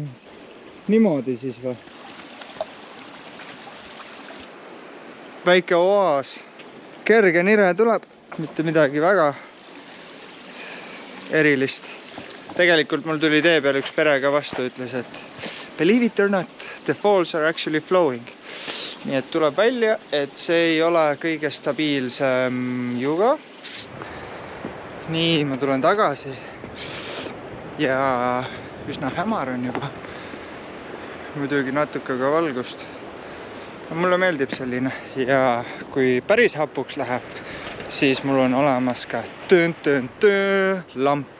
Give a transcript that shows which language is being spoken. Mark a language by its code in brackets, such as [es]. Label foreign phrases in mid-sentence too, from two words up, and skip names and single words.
[et] Niimoodi siis või? Väike oaas. Kerge nire tuleb, mitte midagi väga erilist. Tegelikult mul tuli tee peal üks perega vastu, ütles, et [en] believe it or not, the falls are actually flowing. [et] Nii et tuleb välja, et see ei ole kõige stabiilsem juga. Nii, ma tulen tagasi ja üsna hämar on juba. Muidugi natuke ka valgust. Mulle meeldib selline ja kui päris hapuks läheb, siis mul on olemas ka lamp.